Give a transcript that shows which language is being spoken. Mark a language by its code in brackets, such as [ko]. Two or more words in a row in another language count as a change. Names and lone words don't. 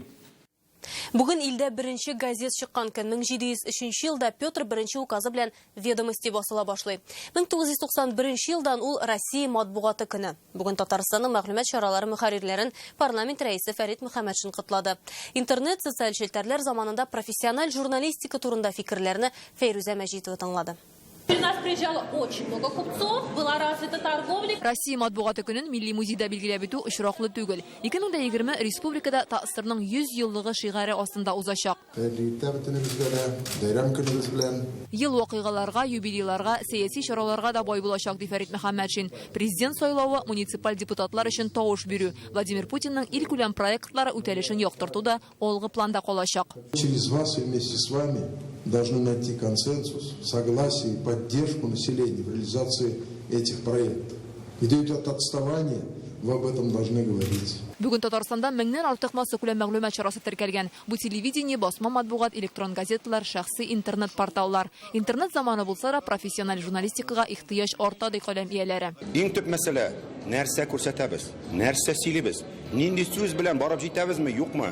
[tt] Бүген илдә беренче газет чыккан көн 1703 елда Петр I указы белән ведомости басыла башлый. 1991 елдан ул Россия матбугаты көне. Бүген Татарстанның мәгълүмат чаралары мөхәррирләрен парламент рәисе Фәрит Мөхәммәтшин котлады. Интернет социаль челтәрләр заманында профессиональ журналистика турында фикерләрне Фәйрүзә Мәҗитова тыңлады. [ru] У нас приезжало очень много купцов, была развита торговля. [tt] Россия матбугаты көнен Милли музейда билгеләп итү очраклы түгел. 2020 республикада Тассирның 100 еллыгы шигаре астында узачак. Ел вакыйгаларга, юбилейларга, сәяси чараларга да бай булачак ди Фәрит Мөхәммәтшин. Президент сайлавы, муниципаль депутатлар өчен тавыш бирү, Владимир Путинның илкүләм проектлары үтәлешен яктырту да алгы планда калачак. [ru] Через вас и вместе с вами должны найти консенсус, согласие и поддержку населения в реализации этих проектов. Где идет отставание, вы об этом должны говорить. [tt] Бүген Татарстанда меңнән артык масса күләм мәгълүмат чарасы теркәлгән. Бу телевидение, басма матбугат, электрон газеталар, шәхси интернет порталлар. Интернет заманы булса да профессиональ журналистикага ихтыяҗ арта ди каләм ияләре. Иң төп мәсьәлә нәрсә күрсәтәбез, нәрсә сөйлибез, нинди сүз белән барып җитәбезме, юкмы?